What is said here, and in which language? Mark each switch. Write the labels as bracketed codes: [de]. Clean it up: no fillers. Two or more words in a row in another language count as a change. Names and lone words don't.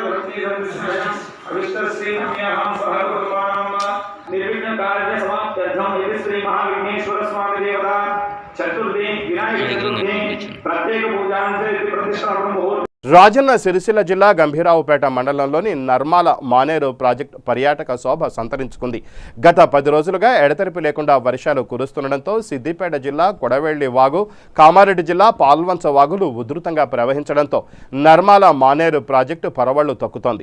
[mr] निर्विघ्न कार्य समाप्त्यर्थम यदि श्री महाविघ्नेश्वर स्वामी देवता चतुर्थी विनायक चतुर्थी प्रत्येक पूजांचे प्रतिष्ठापन मुहूर्त [te] రాజన్న సిరిసిల్ల జిల్లా గంభీరావుపేట మండలంలోని నర్మాల మానేరు ప్రాజెక్టు పర్యాటక శోభ సంతరించుకుంది. గత 10 రోజులుగా ఎడతెరిపి లేకుండా వర్షాలు కురుస్తుండటంతో సిద్దిపేట జిల్లా కొడవెల్లి వాగు, కామారెడ్డి జిల్లా పాల్వంచ వాగులు ఉధృతంగా ప్రవహించడంతో నర్మాల మానేరు ప్రాజెక్టు పరవళ్లు తొక్కుతోంది.